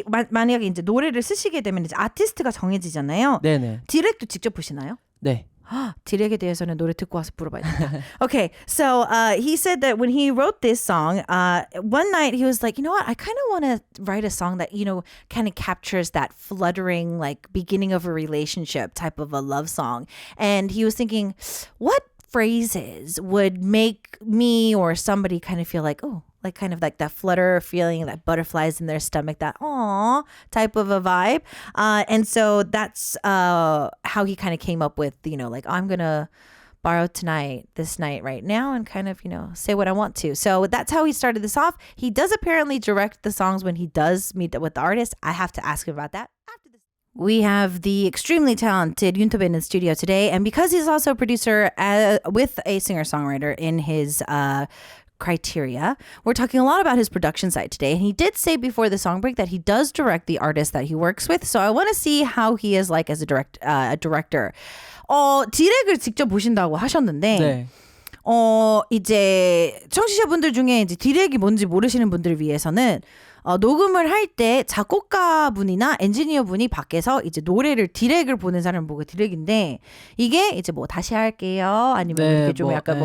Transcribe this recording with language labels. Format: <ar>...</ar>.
<ko>만약에 이제 노래를 쓰시게 되면 이제 아티스트가 정해지잖아요. 네네. 디렉도 직접 보시나요? 네. 디렉에 대해서는 노래 듣고 와서 물어봐야 된다.</ko> <en>Okay, so he said that when he wrote this song, one night he was like, you know what, I kind of want to write a song that, you know, kind of captures that fluttering, like beginning of a relationship type of a love song. And he was thinking, what phrases would make me or somebody kind of feel like, oh, like kind of like that flutter feeling, that butterflies in their stomach, that aw type of a vibe. And so that's how he kind of came up with, you know, like, I'm going to borrow this night right now and kind of, you know, say what I want to. So that's how he started this off. He does apparently direct the songs when he does meet with the artist. I have to ask him about that. We have the extremely talented Yuntobin in the studio today. And because he's also a producer with a singer-songwriter in his criteria, we're talking a lot about his production side today. And he did say before the song break that he does direct the artists that he works with. So I want to see how he is like as a director.</en> <ko>디렉을 직접 보신다고 하셨는데 네. 이제 청취자분들 중에 이제 디렉이 뭔지 모르시는 분들을 위해서는 녹음을 할 때 작곡가분이나 엔지니어분이 밖에서 이제 노래를 디렉을 보는 사람을 보고 디렉인데 이게 이제 뭐 다시 할게요 아니면 네, 이렇게 좀 뭐, 약간 네.</ko>